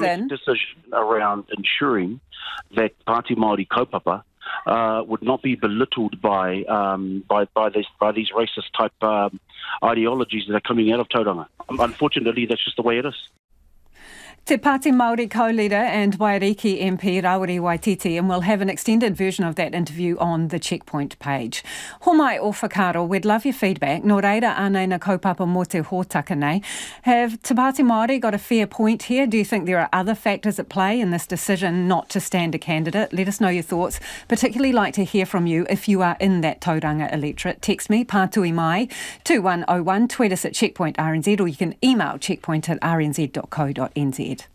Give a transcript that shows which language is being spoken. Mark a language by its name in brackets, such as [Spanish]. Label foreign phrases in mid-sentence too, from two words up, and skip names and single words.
[English] had to make a decision around ensuring that Pāti Māori kaupapa would not be belittled by these racist type ideologies that are coming out of Tauranga. Unfortunately, that's just the way it is. Te Pāti Māori co-leader and Wairiki MP Rawiri Waititi, and we'll have an extended version of that interview on the Checkpoint page. [Māori] Homai o whakaro, [English] we'd love your feedback. [Māori] Nō reira anei na kaupapa mō te hōtaka nei. [English] Have Te Pāti Māori got a fair point here? Do you think there are other factors at play in this decision not to stand a candidate? Let us know your thoughts. Particularly like to hear from you if you are in that Tauranga electorate. Text me, [Māori] Pātui Mai, [English] 2101, tweet us at Checkpoint RNZ, or you can email checkpoint@rnz.co.nz.